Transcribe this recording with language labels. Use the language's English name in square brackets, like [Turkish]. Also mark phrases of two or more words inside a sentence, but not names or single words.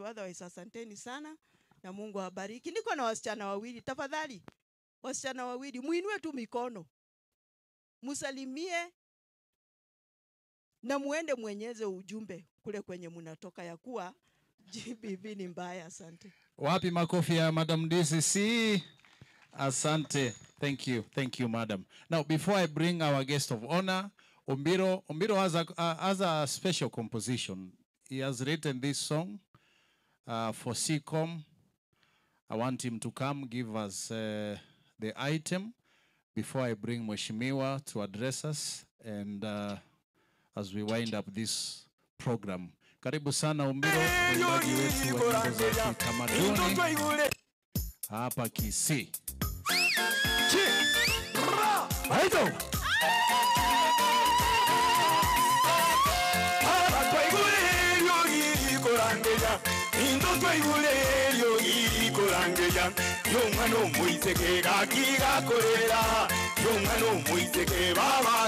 [Swahili] Otherwise asanteni sana na Mungu awabariki. Niko na wasichana wawili, tafadhali wasichana wawili muinue tu mikono, musalimie na muende mwenyeze ujumbe kule kwenye munatoka ya kuwa GBV ni mbaya. Asante. Wapi makofi ya Madam DCC? Asante. [English] Thank you, Madam. Now, before I bring our guest of honor, Ombiro has a special composition. He has written this song for CCOM. I want him to come give us the item before I bring Mheshimiwa to address us and as we wind up this program. [Swahili] Karibu sana Ombiro, mwimbaji wetu wa nyimbo za kitamaduni hapa Kisii. [Gusii] Aito. Yomano muiseke gakiga korera, yomano muiseke baba